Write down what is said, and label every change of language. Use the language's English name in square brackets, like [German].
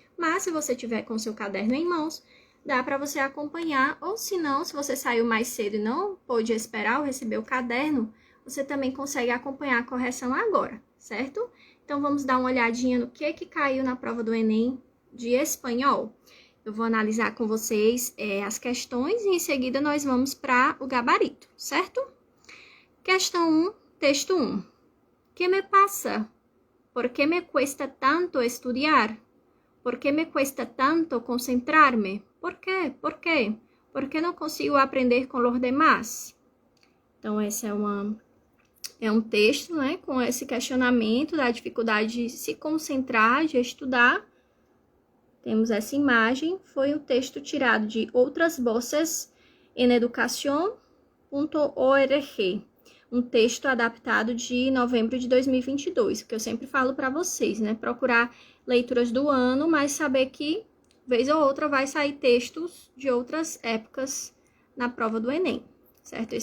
[Portuguese] Mas se você tiver com seu caderno em mãos, dá para você acompanhar, ou se não, se você saiu mais cedo e não pôde esperar ou receber o caderno, você também consegue acompanhar a correção agora, certo? Então, vamos dar uma olhadinha no que caiu na prova do Enem de espanhol. Eu vou analisar com vocês as questões e em seguida nós vamos para o gabarito, certo? Questão 1, texto 1. [Spanish] ¿Qué me pasa? ¿Por qué me cuesta tanto estudiar? ¿Por qué me cuesta tanto concentrarme? ¿Por qué? ¿Por qué? ¿Por qué no consigo aprender con los demás? [Portuguese] Então, esse é um texto, né, com esse questionamento da dificuldade de se concentrar, de estudar. Temos essa imagem, foi um texto tirado de Outras Voces en Educación.org, um texto adaptado de novembro de 2022, que eu sempre falo para vocês, né, procurar leituras do ano, mas saber que, vez ou outra, vai sair textos de outras épocas na prova do Enem, certo?